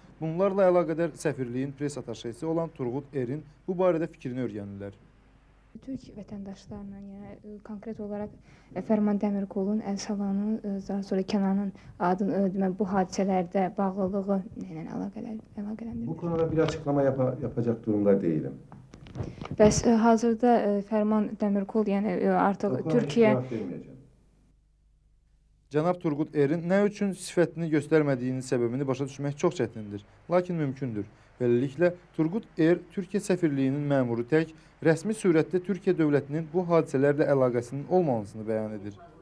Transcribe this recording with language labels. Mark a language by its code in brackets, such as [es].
[az] Bunlarla əlaqədar səfirliyin pres ataşesi olan Turgut Erin bu barədə fikrini öyrənirlər. Türk vətəndaşlarla, yəni konkret olaraq Fərman Dəmirqolun, Əlsalanın, daha sonra Kənanın adının bu hadisələrdə bağlılığı ilə əlaqələndirir. [tr] Bu konuda bir açıklama yapacak durumda değilim. [az] Bəs hazırda Fərman Dəmirqol, yəni artıq Türkiyə... Cənab Turgut Erin nə üçün sifətini göstərmədiyinin səbəbini başa düşmək çox çətindir, lakin mümkündür. Beləliklə, Turgut Er, Türkiyə səfirliyinin məmuru tək, rəsmi surətdə Türkiyə dövlətinin bu hadisələrlə əlaqəsinin olmamasını bəyan edir.